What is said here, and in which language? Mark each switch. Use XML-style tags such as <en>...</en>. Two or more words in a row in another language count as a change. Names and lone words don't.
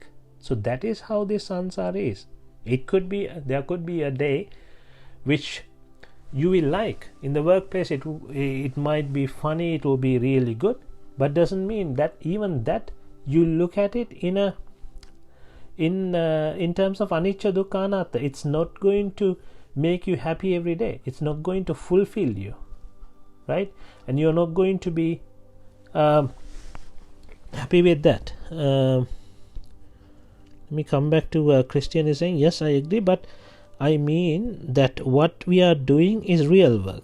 <en>So that is how this sansara is. There could be a day which you will like. In the workplace, it might be funny, it will be really good, but doesn't mean that even that you look at it in terms of</en> <pi>anicca, dukkha, anatta.</pi> <en>It's not going to make you happy every day. It's not going to fulfill you, right? And you're not going to be happy with that. Let me come back to Christian is saying, yes, I agree, but I mean that what we are doing is real work.</en>